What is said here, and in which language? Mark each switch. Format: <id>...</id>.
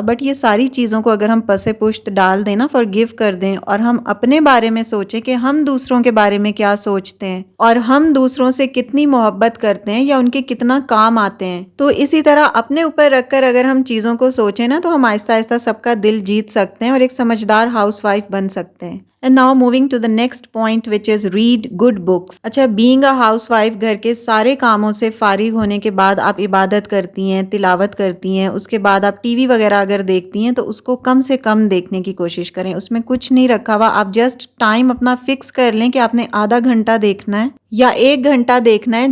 <ur>But یہ ساری چیزوں کو اگر ہم پس پشت ڈال دیں نا، فارگیو کر دیں، اور ہم اپنے بارے میں سوچیں کہ ہم دوسروں کے بارے میں کیا سوچتے ہیں اور ہم دوسروں سے کتنی محبت کرتے ہیں یا ان کے کتنا کام آتے ہیں، تو اسی طرح اپنے اوپر رکھ کر اگر ہم چیزوں کو سوچیں نا تو ہم آہستہ آہستہ سب کا دل جیت سکتے ہیں اور ایک سمجھدار ہاؤس وائف بن سکتے ہیں.</ur> <en>And now moving to the next point which is read good books.</en> <ur>اچھا،</ur> <en>being a housewife،</en> <ur>گھر کے سارے کاموں سے فارغ ہونے کے بعد آپ عبادت کرتی ہیں، تلاوت کرتی ہیں، اس کے بعد آپ ٹی وی وغیرہ اگر دیکھتی ہیں تو اس کو کم سے کم دیکھنے کی کوشش کریں. اس میں کچھ نہیں رکھا ہوا. آپ جسٹ ٹائم اپنا فکس کر لیں کہ آپ نے آدھا گھنٹہ دیکھنا ہے یا 1 گھنٹہ دیکھنا ہے.</ur>